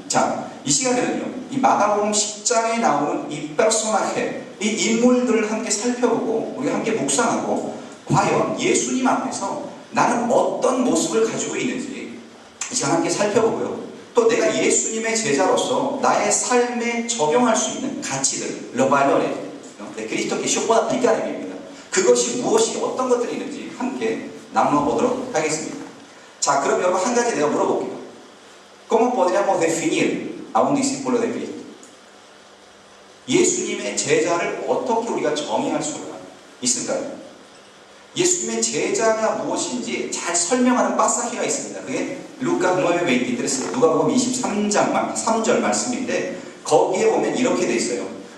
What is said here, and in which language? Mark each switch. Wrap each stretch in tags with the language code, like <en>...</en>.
<ko>자, 이 시간에는요, 이 마가복음 10장에 나오는 이 페르소나헤, 이 인물들을 함께 살펴보고 우리가 함께 묵상하고 과연 예수님 앞에서 나는 어떤 모습을 가지고 있는지 이 시간 함께 살펴보고요. 또 내가 예수님의 제자로서 나의 삶에 적용할 수 있는 가치들, 러발러레, 그리스도</ko> <es>que yo pueda aplicar en mi vida.</es> <ko>그것이 무엇이 어떤 것들이 있는지 함께 나누어 보도록 하겠습니다. 자, 그럼 여러분 한 가지 내가 물어볼게요.</ko> <es>¿Cómo podríamos definir a un discípulo de Cristo?</es> <ko>예수님의 제자를 어떻게 우리가 정의할 수가 있을까요? 예수님의 제자가 무엇인지 잘 설명하는 파사지가 있습니다. 그게 루카 9:23, 누가복음 23장 3절 말씀인데 거기에 보면 이렇게 돼 있어요.</ko>